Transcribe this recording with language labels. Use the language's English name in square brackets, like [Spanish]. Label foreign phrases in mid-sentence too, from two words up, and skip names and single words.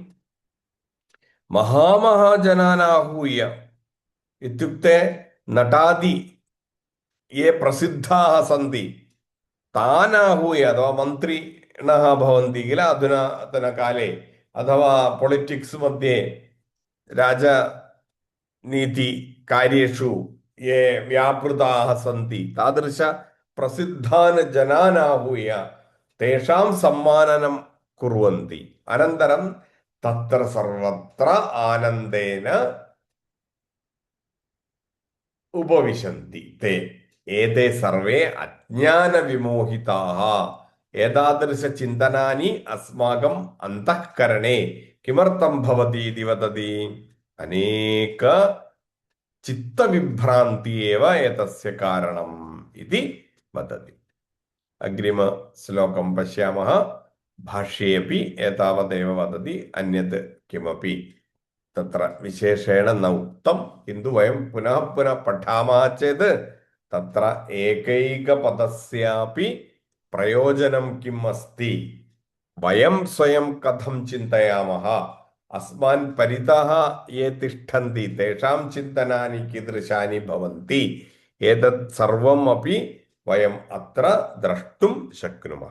[Sanskrit] महामहाजनान् आहूय, इत्युक्ते नटादि ये प्रसिद्धाः सन्ति तान् आहूय, अथवा मन्त्रिणः भवन्ति किल अधुनातनकाले, अथवा पॉलिटिक्स् मध्ये राजनीतिकार्येषु ये व्यापृताः सन्ति, तादृश प्रसिद्धान् जनान् आहूय तेषां सम्माननं कुर्वन्ति। अनन्तरं തത്ര സർവത്ര ആനന്ദേന ഉപവിശന്തി തേ ഏതേ സർവേ അജ്ഞാന വിമോഹിതാഃ ഏതാദൃശ ചിന്തനാനി അസ്മാകം അന്തഃകരണേ കിമർത്ഥം ഭവതി ഇതി വദതി അനേക ചിത്തവിഭ്രാന്തി ഏവ ഏതസ്യ കാരണം ഇതി വദതി. അഗ്രിമശ്ലോകം പശ്യാമः. ഭാഷ്യേऽपि एतावदेव वदति, अन्यत् किमपि तत्र विशेषेण न उक्तं. किन्तु वयं पुनः पुनः पठामः चेत् तत्र एकैकपदस्यापि प्रयोजनं किम् अस्ति, वयं स्वयं कथं चिन्तयामः, अस्मान् परितः ये तिष्ठन्ति तेषां चिन्तनानि कीदृशानि भवन्ति, एतत् सर्वम् अपि वयम् अत्र द्रष्टुं शक्नुमः.